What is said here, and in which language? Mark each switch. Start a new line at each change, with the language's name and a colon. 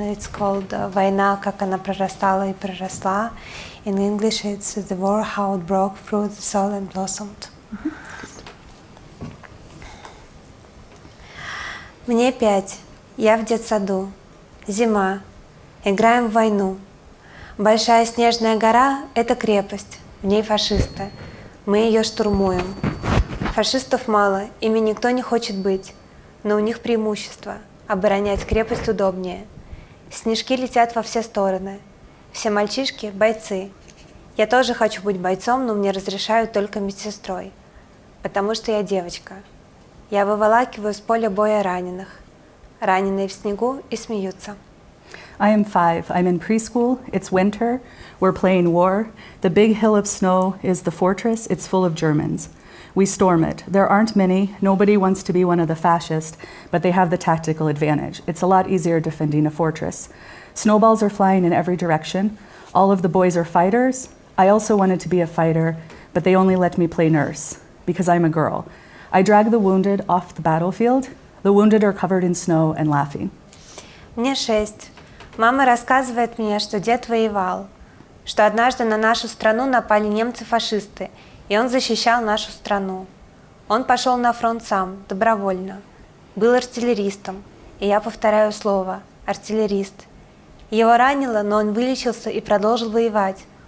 English: It's called
Russian: "Война, как она прорастала и проросла."
English: In English, it's "The War, How It Broke Through the Soil and Blossomed."
Russian: Мне 5. Я в детсаду. Зима. Играем в войну. Большая снежная гора – это крепость. В ней фашисты. Мы ее штурмуем. Фашистов мало, ими никто не хочет быть. Но у них преимущество. Оборонять крепость удобнее. Снежки летят во все стороны. Все мальчишки – бойцы. Я тоже хочу быть бойцом, но мне разрешают только медсестрой. Потому что я девочка. Я выволакиваю с поля боя раненых. Раненые в снегу и смеются.
English: I am 5. I'm in preschool. It's winter. We're playing war. The big hill of snow is the fortress. It's full of Germans. We storm it. There aren't many. Nobody wants to be one of the fascists, but they have the tactical advantage. It's a lot easier defending a fortress. Snowballs are flying in every direction. All of the boys are fighters. I also wanted to be a fighter, but they only let me play nurse because I'm a girl. I drag the wounded off the battlefield. The wounded are covered in snow and laughing.
Russian: Мне 6. Мама рассказывает мне, что дед воевал, что однажды на нашу страну напали немцы-фашисты, и он защищал нашу страну. Он пошел на фронт сам, добровольно. Был артиллеристом, и я повторяю слово «артиллерист». Его ранило, но он вылечился и продолжил воевать.